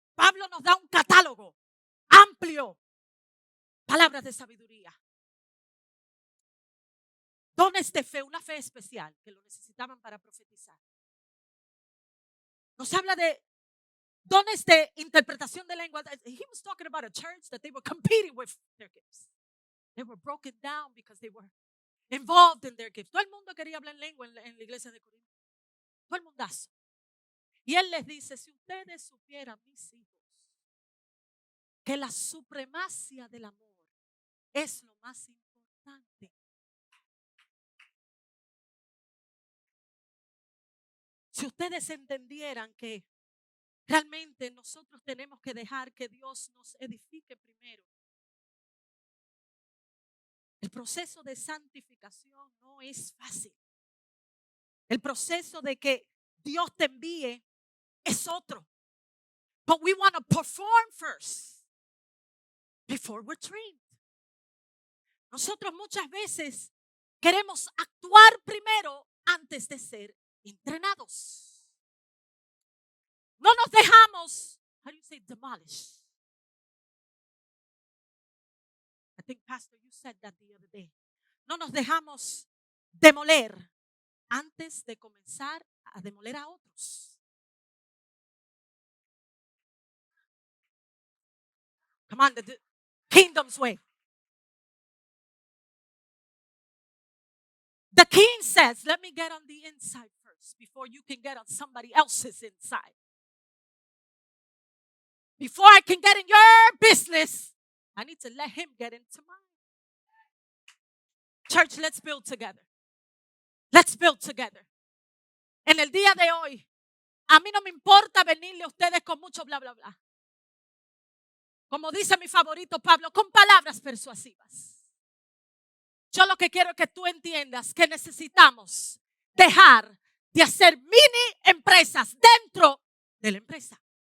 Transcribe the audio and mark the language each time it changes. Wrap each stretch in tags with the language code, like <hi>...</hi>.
<es>Pablo nos da un catálogo amplio. Palabras de sabiduría. Dones de fe, una fe especial que lo necesitaban para profetizar. Nos habla de dones de interpretación de lengua.</es> <en>He was talking about a church that they were competing with their gifts. They were broken down because they were involved in their gifts.</en> <es>Todo el mundo quería hablar en lengua en la iglesia de Corinto. Todo el mundazo. Y él les dice, si ustedes supieran, mis hijos, que la supremacia del amor es lo más importante. Si ustedes entendieran que realmente nosotros tenemos que dejar que Dios nos edifique primero. El proceso de santificación no es fácil. El proceso de que Dios te envíe es otro.</es> <en>But we want to perform first before we're trained.</en> <es>Nosotros muchas veces queremos actuar primero antes de ser entrenados. No nos dejamos,</es> <en>how do you say demolish? I think, Pastor, you said that the other day.</en> <es>No nos dejamos demoler antes de comenzar a demoler a otros.</es> <en>Come on, the kingdom's way. The king says, let me get on the inside first before you can get on somebody else's inside. Before I can get in your business, I need to let him get into mine. Church, let's build together. Let's build together.</en> <es>En el día de hoy, a mí no me importa venirle a ustedes con mucho bla, bla, bla. Como dice mi favorito Pablo, con palabras persuasivas. Yo lo que quiero es que tú entiendas que necesitamos dejar de hacer mini empresas dentro de la empresa.</es>